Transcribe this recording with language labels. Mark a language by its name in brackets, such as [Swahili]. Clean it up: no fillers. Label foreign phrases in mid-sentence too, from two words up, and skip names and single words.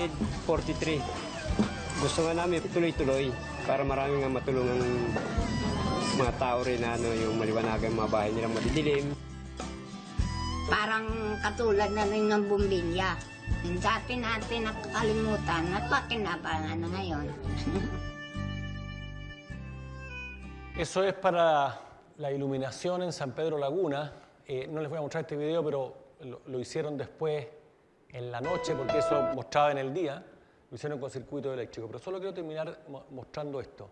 [Filipino] Gusto nga namin tuloy-tuloy para marami nga matulungan mga tao rin na yung maliwanagan mga bahay nilang madidilim. Parang katulad na rin ng bumbilya. Yung dati natin nakakalimutan at pakinabangan na ngayon. [Spanish] Eso es para la iluminación en San Pedro Laguna. No les voy a mostrar este video, pero lo hicieron después en la noche, porque eso mostraba en el día. lo hicieron con circuito eléctrico, pero solo quiero terminar mostrando esto.